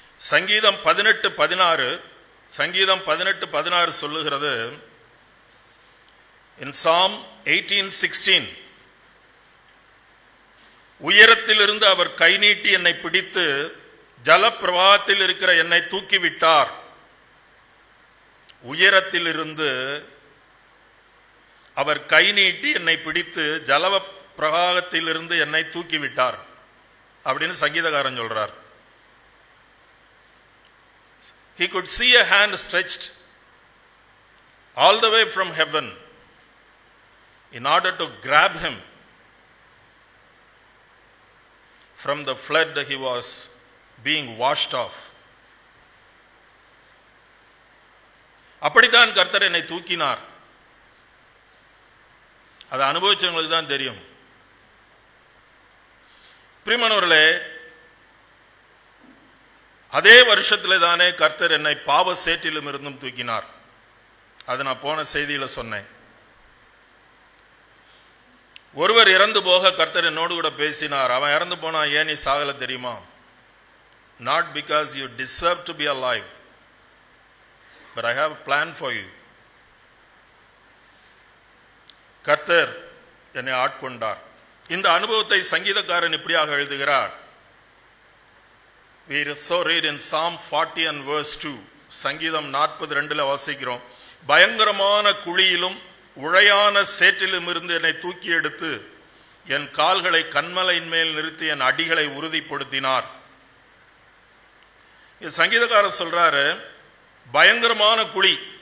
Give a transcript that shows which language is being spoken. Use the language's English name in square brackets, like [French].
[Tamil] சங்கீதம் 18:16 சங்கீதம் 18:16 சொல்லுகிறது, [English] in Psalm 18:16, [Tamil] உயரத்திலிருந்து அவர் கை நீட்டி என்னை பிடித்து ஜலப்பிரவாகத்தில் இருக்கிற என்னை தூக்கிவிட்டார். உயரத்திலிருந்து அவர் கை நீட்டி என்னை பிடித்து ஜல பிரவாகத்திலிருந்து என்னை தூக்கிவிட்டார் அப்படின்னு சங்கீதக்காரன் சொல்றார். [English] He could see a hand stretched all the way from heaven in order to grab him from the flood he was being washed off. [Tamil] அப்படித்தான் கர்த்தர் என்னை தூக்கினார். அதை அனுபவிச்சவங்களுக்கு தான் தெரியும். பிரியமானவர்களே, அதே வருஷத்திலே தானே கர்த்தர் என்னை பாவ சேற்றிலும் இருந்தும் தூக்கினார். அது நான் போன செய்தியில சொன்னேன். ஒருவர் இறந்து போக கர்த்தர் என்னோடு கூட பேசினார். அவன் இறந்து போனா ஏன் நீ சாகல தெரியுமா? [English] Not because you deserve to be alive, but I have a plan for you. [Tamil] கர்த்தர் என்னை ஆட்கொண்டார். இந்த அனுபவத்தை சங்கீதக்காரன் இப்படியாக எழுதுகிறார். [English] We so read in Psalm 40 and verse 2. [Tamil] சங்கீதம் 42 வாசிக்கிறோம். பயங்கரமான குழியிலும் உழையான சேற்றிலும் இருந்து என்னை தூக்கி எடுத்து என் கால்களை கன்மலையின் மேல் நிறுத்தி என் அடிகளை உறுதிப்படுத்தினார். சங்கீதக்காரர் சொல்றாரு, பயங்கரமான குழி.